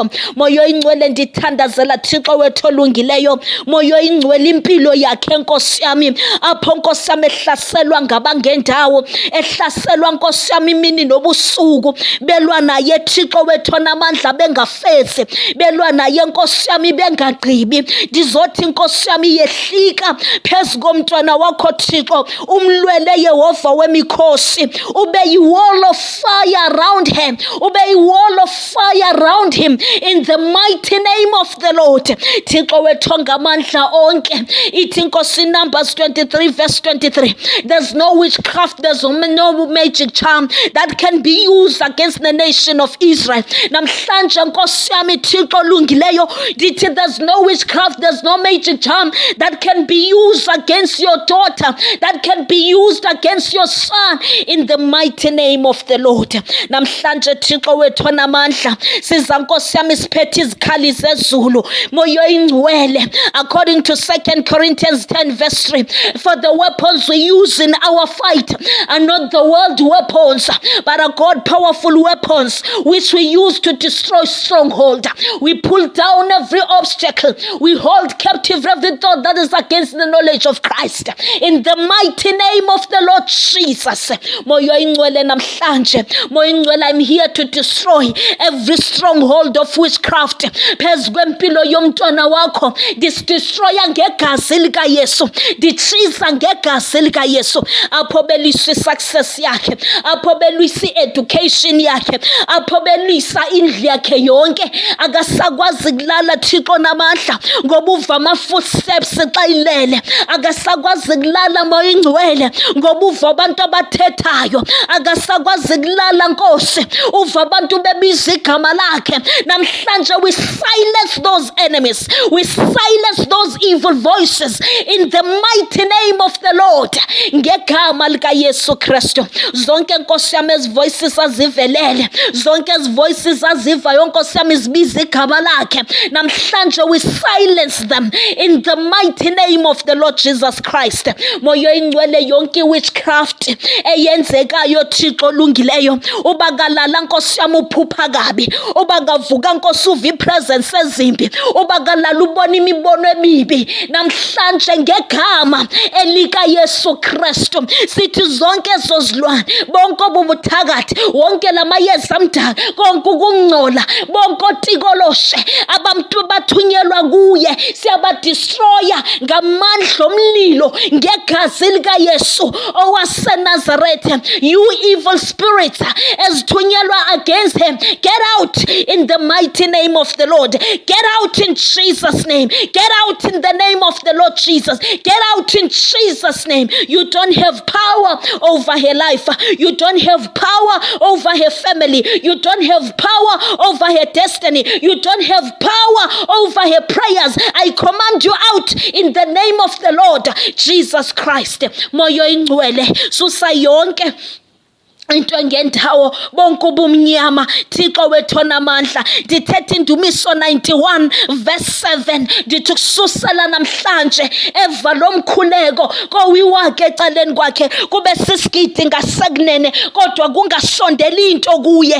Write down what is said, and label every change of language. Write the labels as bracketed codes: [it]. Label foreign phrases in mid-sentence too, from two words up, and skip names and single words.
[xh] Moyo ingcwele ndithandazela Thixo wethu olungileyo, moyo ingcwele impilo yakhe Nkosi yami, apho Nkosi yami ehlaselwa ngabangendawo, ehlaselwa Nkosi yami imini nobusuku, belwa naye Thixo wethu onamandla bengafezi, belwa naye Nkosi yami bengagqibi. Ndizothi Nkosi yami yehlika phezu komntwana wakho Thixo, umlwele Yehova wemikhosi, ube yi- [en] wall of fire around him, ube yi-wall of fire around him, in the mighty name of the Lord. [xh] Thixo wethu ngamandla onke, ithi Nkosi [en] Numbers 23 verse 23, there's no witchcraft, there's no magic charm that can be used against the nation of Israel. [xh] Namhlanje Nkosi yami Thixo olungileyo, dithi [en] there's no witchcraft, there's no magic charm that can be used against your daughter, that can be used against your son, in the mighty name of the Lord. [xh] Namhlanje Thixo wethu namandla, siza Nkosi yami siphethe izikhali zezulu moyo ingcwele, [en] according to 2 Corinthians 10 verse 3, for the weapons we use in our fight are not the world weapons, but are God powerful weapons which we use to destroy stronghold. We pull down every obstacle, we hold captive every thought that is against the knowledge of Christ, in the mighty name of the Lord Jesus. [xh] Moyo ingcwele namhlanje, moyo ingcwele, [en] I'm here to destroy every stronghold of witchcraft [xh] phezu kwempilo yomntwana wakho. Destroya ngegazi lika Yesu, dichiza ngegazi lika Yesu, apho belwisa success yakhe, apho belwisa education yakhe, apho belwisa indlu yakhe yonke. Akasakwazi kulala Thixo namandla ngoba uva ama-footsteps xa ilele, akasakwazi kulala moya ingcwele ngoba uva abantu abathethayo, akasakwazi kulala Nkosi uva abantu bebiza igama lakhe. [en] Namhlanje we silence those enemies, we silence those evil voices, in the mighty name of the Lord, [xh] ngegama lika Yesu Kristu. Zonke Nkosi yami ezi voices azivelele, zonke ezi voices azivayo Nkosi yami zibiza igama lakhe, namhlanje [en] we silence them in the mighty name of the Lord Jesus Christ. [xh] Moyo ingcwele, yonke witchcraft eyenzekayo Thixo olungileyo, uba kalala Nkosi yami uphupha kabi, uba kavuka Nkosi uva ipresence ezimbi, uba kalala ubona imibono emibi, namhlanje ngegama elika Yesu Kristu sithi zonke ezo zilwane, bonke obubuthakathi, wonke lamayeza amdaka, konke ukungcola, bonke otikoloshe abantu bathunyelwa kuye, siyabadestroya ngamandla omlilo ngegazi likaYesu owaseNazaretha. [en] You evil spirits ezithunyelwa against him, get out in the mighty name of the Lord. Get out in Jesus' name. Get out in the name of the Lord Jesus. Get out in Jesus' name. You don't have power over her life. You don't have power over her family. You don't have power over her destiny. You don't have power over her prayers. I command you out in the name of the Lord Jesus Christ. [xh] Moyo ingcwele, susa yonke into engendawo, bonke ubumnyama, Thixo wethu onamandla. Ndithetha indumiso 91 verse 7, ndithi kususela namhlanje eva lomkhuleko kowiwakhe ecaleni kwakhe kube sisigidi ngasekunene kodwa kungasondeli into kuye.